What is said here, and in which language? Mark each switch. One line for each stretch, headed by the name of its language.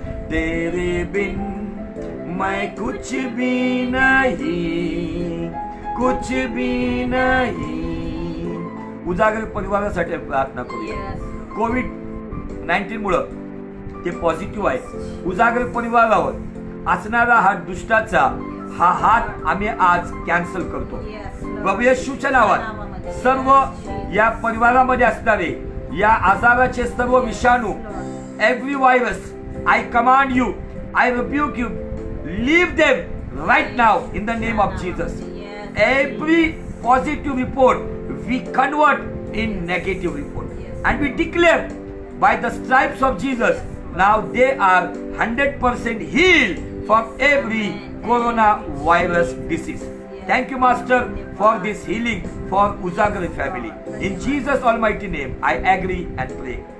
Hindi: तेरे बिन मैं कुछ भी नहीं, कुछ भी नहीं.
Marathi: उजागर परिवारासाठी प्रार्थना करूया.
English: Yes.
Marathi: कोविड-19 मुळे ते पॉझिटिव्ह आहे. उजागर परिवारावर असणारा हा दुष्टाचा हा हात आम्ही आज कॅन्सल करतो
English: Yes, Lord.
Marathi: प्रभू येशूच्या नावात. सर्व या परिवारामध्ये असणारे या आजाराचे सर्व विषाणू,
English: Every virus, I command you, I rebuke you, leave them right now in the name of Jesus. Every positive report we convert in negative report. And we declare by the stripes of Jesus, now they are 100% healed from every coronavirus disease. Thank you, Master, for this healing for Uzagar family. In Jesus' almighty name, I agree and pray.